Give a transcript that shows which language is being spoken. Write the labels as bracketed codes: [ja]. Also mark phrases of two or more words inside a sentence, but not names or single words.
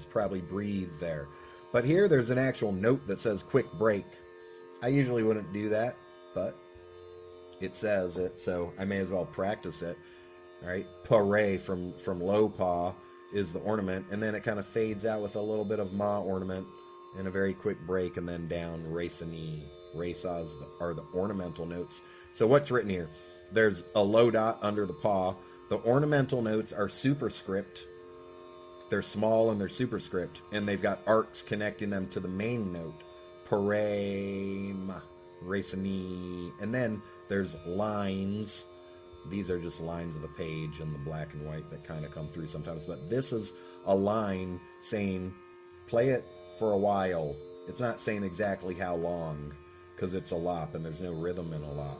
[en] Probably breathe there. But here there's an actual note that says quick break. I usually wouldn't do that, but it says it, so I may as well practice it. All right, pa-re from low pa is the ornament, and then it kind of fades out with a little bit of ma ornament and a very quick break, and then down re-sa-ni. Re-sas are the ornamental notes. So what's written here? There's a low dot under the pa. The ornamental notes are superscript. They're small and they're superscript, and they've got arcs connecting them to the main note. Pa-re, ma, re-sa-ni. And then there's lines. These are just lines of the page in the black and white that kind of come through sometimes. But this is a line saying, play it for a while. It's not saying exactly how long, because it's alap and there's no rhythm in alap.